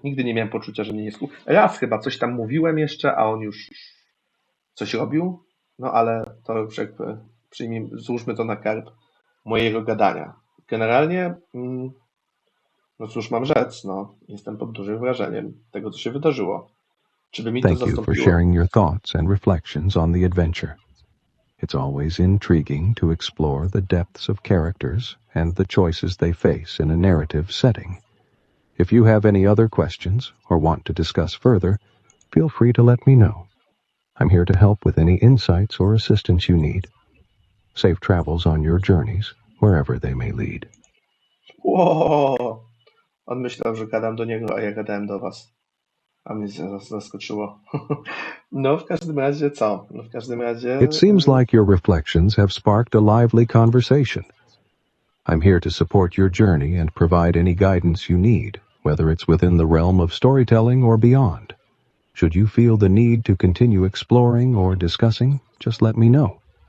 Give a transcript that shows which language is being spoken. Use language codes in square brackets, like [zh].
[pl] Nigdy nie miałem poczucia, że mnie nie słuchał. Raz chyba coś tam mówiłem jeszcze, a on już coś robił, no ale to już jakby złóżmy to na karb mojego gadania. Generalnie, no cóż mam rzec, no, jestem pod dużym wrażeniem tego, co się wydarzyło. Czy by mi to [en] Thank you for [pl] zastąpiło? [en] sharing your thoughts and reflections on the adventure. It's always intriguing to explore the depths of characters and the choices they face in a narrative setting. If you have any other questions or want to discuss further, feel free to let me know. I'm here to help with any insights or assistance you need. Safe travels on your journeys, wherever they may lead. Wow. [pl] On myślał, że gadam do niego, a ja gadałem do was. A mnie zaskoczyło. No w każdym razie co? No w każdym razie... [en] It seems like your reflections have sparked a lively conversation. I'm here to support your journey and provide any guidance you need, whether it's within the realm of storytelling or beyond. Should you feel the need to continue exploring or discussing, just let me know.